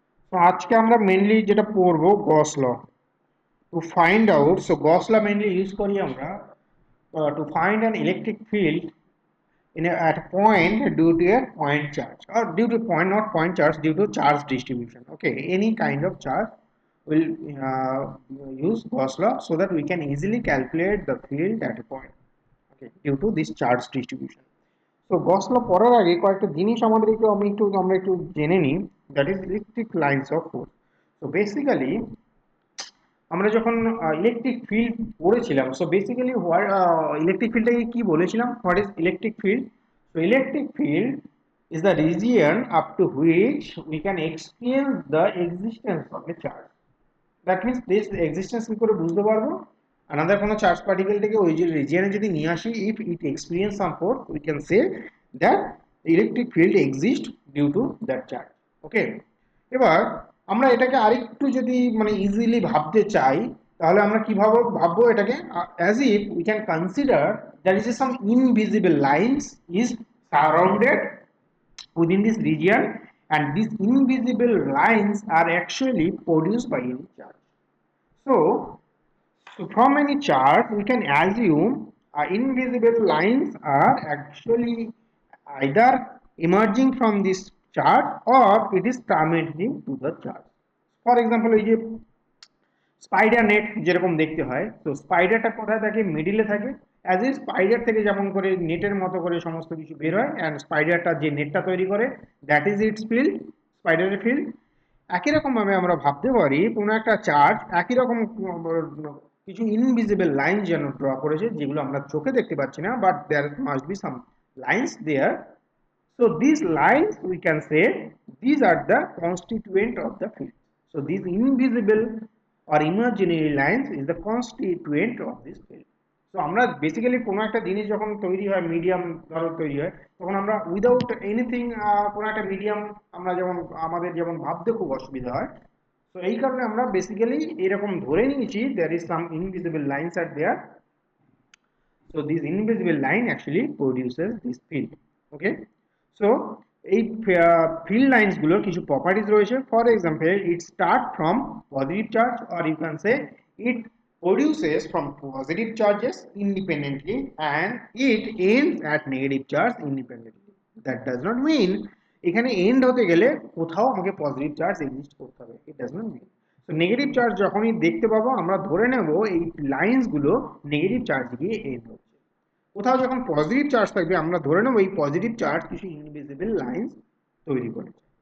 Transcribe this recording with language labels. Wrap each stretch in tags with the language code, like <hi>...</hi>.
<bn>তো আজকে আমরা মেনলি যেটা পড়বো গস ল to find out.</bn> <en>so Gauss law mainly use</en> <bn>করি আমরা</bn> <en>to find an electric field at a point due to a point charge, or due to point, not point charge, due to charge distribution. Okay, any kind of charge will use Gauss law so that we can easily calculate the field at a point, okay, due to this charge distribution. So Gauss law</en> <bn>পড়ার আগে কয়েকটা জিনিস আমাদের আমরা একটু জেনে নিই,</bn> <en>that is electric lines of force.</en> <bn>So basically আমরা যখন ইলেকট্রিক ফিল্ড পড়েছিলাম, সো বেসিক্যালি ইলেকট্রিক ফিল্ডটাকে কি বলেছিলাম,</bn> <en>What is electric field? So electric field is the region up to which we can experience the existence of a charge. That means this existence</en> <bn>কি করে বুঝতে পারবো?</bn> <en>Another</en> <bn>কোনো charge পার্টিকেলটাকে ওই যে রিজিয়নে যদি নিয়ে আসি,</bn> <en>if it experience some force, we can say that the electric field exists due to that charge.</en> <bn>Okay, এবার আমরা এটাকে আরেকটু যদি মানে ইজিলি ভাবতে চাই, তাহলে আমরা কিভাবে ভাববো এটাকে?</bn> <en>as if we can consider there is some invisible lines is surrounded within this region, and these invisible lines are actually produced by any charge. So from any chart, we can assume invisible lines are actually either emerging from this chart or it is transmitting to the chart.</en> <bn>For example, এই যে spider net যেরকম দেখতে হয়, তো স্পাইডারটা কোথায় থাকে? মিডিলে থাকে। অ্যাজ এ স্পাইডার থেকে যেমন করে নেটের মতো করে সমস্ত কিছু বের হয়, অ্যান্ড স্পাইডারটা যে নেটটা তৈরি করে,</bn> <en>that is its field,</en> <bn>স্পাইডারের field. একই রকমভাবে আমরা ভাবতে পারি কোনো একটা চার্জ একই রকম কিছু ইনভিজিবল লাইন যেন ড্র করেছে, যেগুলো আমরা চোখে দেখতে পাচ্ছি না,</bn> <en>But there must be some lines there. So these lines we can say these are the constituent of the field. So these invisible or imaginary lines is the constituent of this field.</en> <bn>So আমরা basically কোনো একটা জিনিস যখন তৈরি হয়, medium ধরো তৈরি হয়, তখন আমরা উইদাউট এনিথিং কোনো একটা মিডিয়াম আমরা যেমন আমাদের যেমন ভাবতে খুব অসুবিধা হয়। তো এই কারণে আমরা বেসিক্যালি এরকম ধরে নিয়েছি</bn> <en>there is some invisible lines are there. So this invisible line actually produces this field.</en> <bn>Okay, so এই field lines গুলোর কিছু properties রয়েছে.</bn> <en>For example, it start from positive charge, or you can say it produces from positive charges independently and it ends at negative charge independently. That does not mean</en> <bn>এখানে end হতে গেলে কোথাও আমাকে positive charge exist করতে হবে,</bn> <en>it does not mean.</en> <bn>তো negative charge যখনই দেখতে পাবো আমরা ধরে নেব এই লাইন্স গুলো নেগেটিভ চার্জ দিয়ে এন্ড হচ্ছে। কোথাও যখন পজিটিভ চার্জ থাকবে আমরা ধরে নেব এই পজিটিভ চার্জ কিছু ইনভিজিবল লাইন্স তৈরি করেছে।</bn>